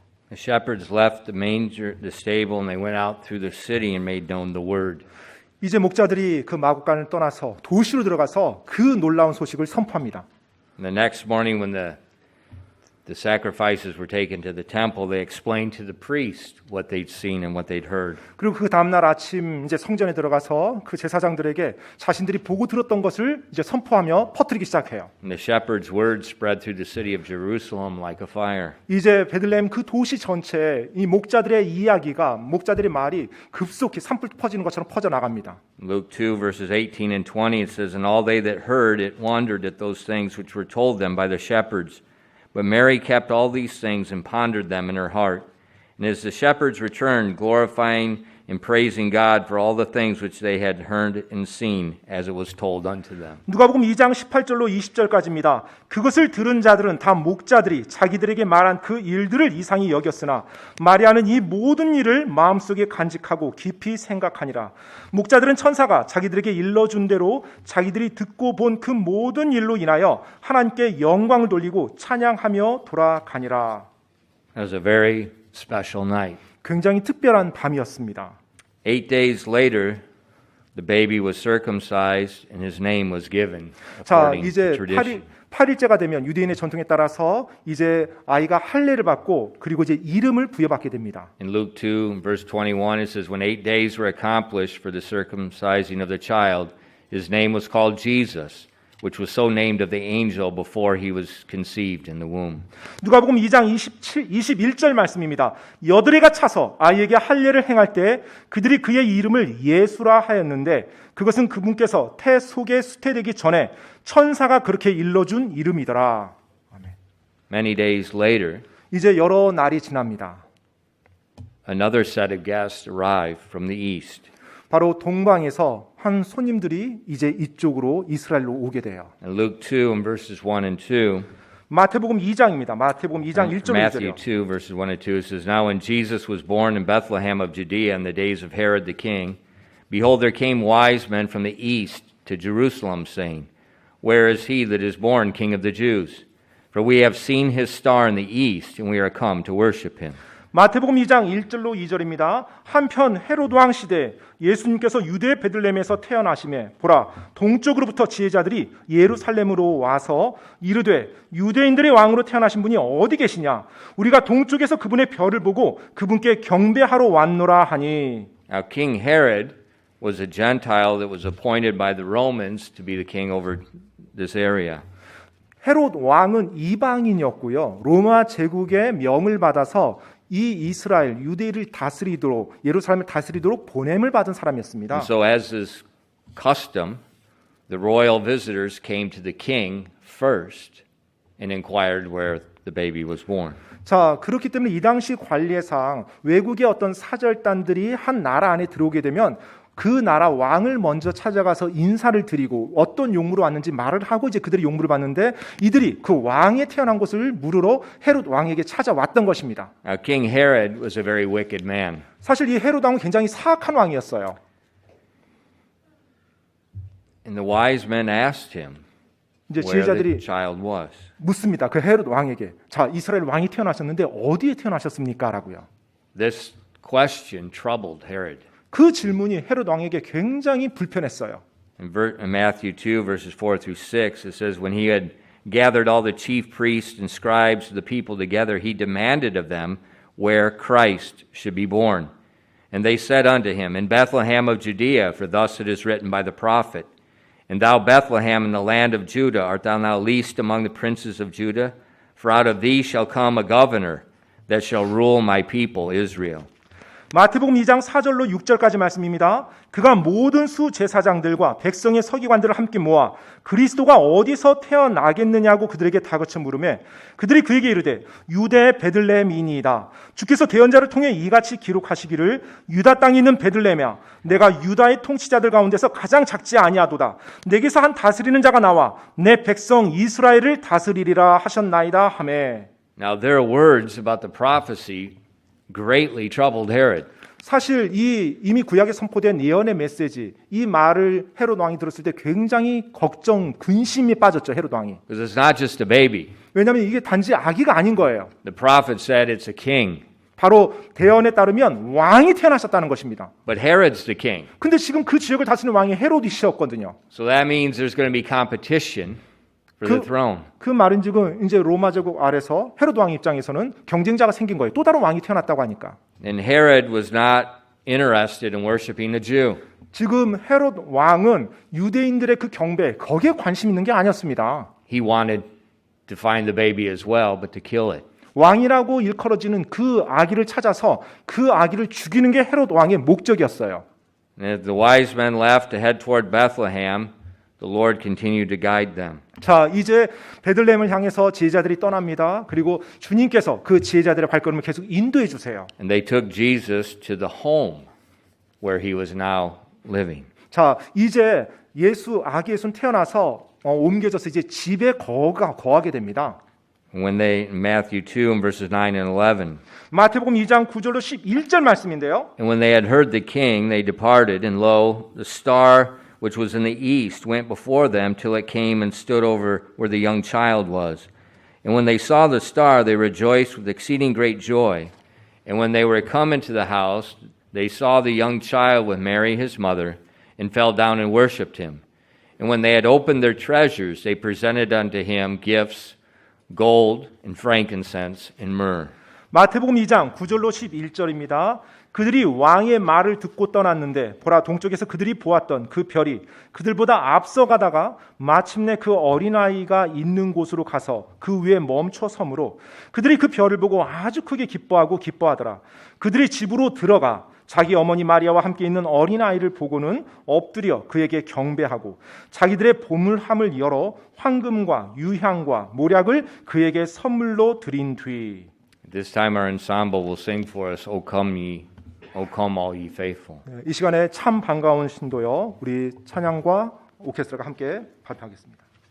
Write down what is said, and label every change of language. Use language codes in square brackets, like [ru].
[en] The shepherds left the manger, the stable, and they went out through the city and made known the word. [ko] 이제 목자들이 그 마구간을 떠나서 도시로 들어가서 그 놀라운 소식을 선포합니다. [en] And the next morning, when the sacrifices were taken to the temple, they explained to the priest what they'd seen and what they'd heard. [ko] 그리고 그 다음 날 아침 이제 성전에 들어가서 그 제사장들에게 자신들이 보고 들었던 것을 이제 선포하며 퍼뜨리기 시작해요. [en] And the shepherds' words spread through the city of Jerusalem like a fire. [ko] 이제 베들레헴 그 도시 전체에 이 목자들의 이야기가 목자들의 말이 급속히 산불 퍼지는 것처럼 퍼져 나갑니다. [en] Luke 2 verses 18 and 20 it says, "And all they that heard it wondered at those things which were told them by the shepherds. But Mary kept all these things and pondered them in her heart. And as the shepherds returned, glorifying and praising God for all the things which they had heard and seen, as it was told unto them." [ko] 누가복음 2장 18절로 20절까지입니다. 그것을 들은 자들은 다 목자들이 자기들에게 말한 그 일들을 이상히 여겼으나 마리아는 이 모든 일을 마음속에 간직하고 깊이 생각하니라. 목자들은 천사가 자기들에게 일러준 대로 자기들이 듣고 본 그 모든 일로 인하여 하나님께 영광을 돌리고 찬양하며 돌아가니라. [en] That was a very special night. [ko] 굉장히 특별한 밤이었습니다. [en] 8 days later, the baby was circumcised and his name was given [ko] 자, [en] according to [ko] 이제 [en] tradition. [ko] 8일째가 되면 유대인의 전통에 따라서 이제 아이가 할례를 받고 그리고 이제 이름을 부여받게 됩니다. In Luke 2, verse 21, it says, "When 8 days were accomplished for the circumcising of the child, his name was called Jesus, which was so named of the angel before he was conceived in the womb." 누가복음 2장 21절 말씀입니다. 여드레가 차서 아이에게 할례를 행할 때 그들이 그의 이름을 예수라 하였는데 그것은 그분께서 태 속에 수태되기 전에 천사가 그렇게 일러준 이름이더라. 아멘. [en] Many days later, [ko] 이제 여러 날이 지납니다. [en] another set of guests arrived from the east. [ko] 바로 동방에서 한 손님들이 이제 이쪽으로 이스라엘로 오게 돼요. [en] In Luke 2, and verses 1 and 2, [ko] 마태복음 2장입니다. 마태복음 2장 1절 [en] Matthew [ko] 2절이요. [en] 2, verses 1 and 2, it says, "Now when Jesus was born in Bethlehem of Judea in the days of Herod the king, behold, there came wise men from the east to Jerusalem, saying, Where is he that is born King of the Jews? For we have seen his star in the east, and we are come to worship him." [ko] 마태복음 2장 1절로 2절입니다. 한편 헤로드 왕 시대 예수님께서 유대 베들레헴에서 태어나심에 보라 동쪽으로부터 지혜자들이 예루살렘으로 와서 이르되 유대인들의 왕으로 태어나신 분이 어디 계시냐? 우리가 동쪽에서 그분의 별을 보고 그분께 경배하러 왔노라 하니. [en] Now King Herod was a Gentile that was appointed by the Romans to be the king over this area. [ko] 헤롯 왕은 이방인이었고요. 로마 제국의 명을 받아서 이 이스라엘 유대를 다스리도록 예루살렘을 다스리도록 보냄을 받은 사람이었습니다. [en] And so as is custom, the royal visitors came to the king first and inquired where the baby was born. [ko] 자, 그렇기 때문에 이 당시 관례상 외국의 어떤 사절단들이 한 나라 안에 들어오게 되면 그 나라 왕을 먼저 찾아가서 인사를 드리고 어떤 용무로 왔는지 말을 하고 이제 그들이 용무를 받는데 이들이 그 왕이 태어난 곳을 물으러 헤롯 왕에게 찾아왔던 것입니다. [en] Now King Herod was a very wicked man. [ko] 사실 이 헤롯 왕은 굉장히 사악한 왕이었어요. [en] And the wise men asked him [ko] 이제 [en] where the [ko] 지혜자들이 [en] child was. [ko] 묻습니다. 그 헤롯 왕에게. 자, 이스라엘 왕이 태어나셨는데 어디에 태어나셨습니까? 라고요. [en] This question troubled Herod. [ko] 그 질문이 헤롯 왕에게 굉장히 불편했어요. [en] In Matthew 2, verses 4 through 6, it says, "When he had gathered all the chief priests and scribes of the people together, he demanded of them where Christ should be born. And they said unto him, In Bethlehem of Judea, for thus it is written by the prophet, And thou, Bethlehem, in the land of Judah, art thou now least among the princes of Judah? For out of thee shall come a governor that shall rule my people Israel." [ko] 마태복음 2장 4절로 6절까지 말씀입니다. 그가 모든 수제사장들과 백성의 서기관들을 함께 모아 그리스도가 어디서 태어나겠느냐고 그들에게 다그쳐 물으매 그들이 그에게 이르되 유대 베들레헴이니이다. 주께서 대언자를 통해 이같이 기록하시기를 유다 땅에 있는 베들레헴이야 내가 유다의 통치자들 가운데서 가장 작지 아니하도다. 내게서 한 다스리는 자가 나와 내 백성 이스라엘을 다스리리라 하셨나이다 하매. [en] Now their words about the prophecy greatly troubled Herod. [ko] 사실 이 이미 구약에 선포된 예언의 메시지 이 말을 헤롯 왕이 들었을 때 굉장히 걱정, 근심이 빠졌죠. 헤롯 왕이. [en] Because it's not just a baby. [ko] 왜냐하면 이게 단지 아기가 아닌 거예요. [en] The prophet said it's a king. [ko] 바로 대언에 따르면 왕이 태어나셨다는 것입니다. [en] But Herod's the king. [ko] 근데 지금 그 지역을 다스리는 왕이 헤로디시였거든요. [en] So that means there's going to be competition for the throne. [ko] 그 말인즉은 이제 로마 제국 아래서 헤로드 왕 입장에서는 경쟁자가 생긴 거예요. 또 다른 왕이 태어났다고 하니까. [en] And Herod was not interested in worshiping a Jew. [ko] 지금 헤롯 왕은 유대인들의 그 경배 거기에 관심 있는 게 아니었습니다. [en] He wanted to find the baby as well, but to kill it. [ko] 왕이라고 일컬어지는 그 아기를 찾아서 그 아기를 죽이는 게 헤롯 왕의 목적이었어요. [en] And as the wise men left to head toward Bethlehem, the Lord continued to guide them. [ko] 자, 이제 베들레헴을 향해서 지혜자들이 떠납니다. 그리고 주님께서 그 지혜자들의 발걸음을 계속 인도해 주세요. [en] And they took Jesus to the home where he was now living. [ko] 자, 이제 아기 예수는 태어나서 옮겨져서 이제 집에 거하게 됩니다. [en] When they, in Matthew 2 and verses 9 and 11, [ko] 마태복음 2장 9절로 11절 말씀인데요. [en] and when they had heard the king, they departed, and lo, the star which was in the east went before them till it came and stood over where the young child was. And when they saw the star, they rejoiced with exceeding great joy. And when they were come into the house, they saw the young child with Mary his mother, and fell down and worshipped him. And when they had opened their treasures, they presented unto him gifts, gold and frankincense and myrrh. [ko] 마태복음 2장 9절로 11절입니다. 그들이 왕의 말을 듣고 떠났는데 보라 동쪽에서 그들이 보았던 그 별이 그들보다 앞서가다가 마침내 그 어린아이가 있는 곳으로 가서 그 위에 멈춰 서므로 그들이 그 별을 보고 아주 크게 기뻐하고 기뻐하더라. 그들이 집으로 들어가 자기 어머니 마리아와 함께 있는 어린아이를 보고는 엎드려 그에게 경배하고 자기들의 보물함을 열어 황금과 유향과 모략을 그에게 선물로 드린 뒤. [en] This time our ensemble will sing for us, O come all ye faithful. [ko] 이 시간에 참 반가운 신도요. 우리 찬양과 오케스트라가 함께 발표하겠습니다.